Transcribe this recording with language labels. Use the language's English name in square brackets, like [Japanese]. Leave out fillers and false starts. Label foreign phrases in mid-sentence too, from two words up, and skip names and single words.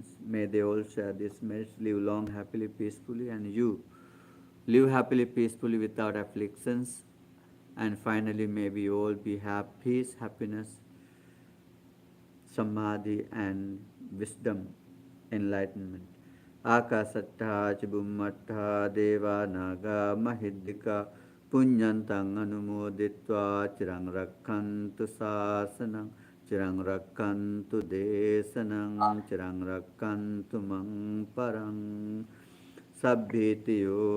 [English] May they all share these merits, live long, happily, peacefully, and you live happily, peacefully, without afflictions. And finally, may we all have peace, happiness, samadhi, and wisdom, enlightenment. [Pali] Akasattha Chibummattha Deva Naga Mahiddhika Punyantang Anumoditva Chirang Rakkantu Sasanang Chirang Rakkantu Desanang Chirang Rakkantu Mang Parang Sabbhitiyo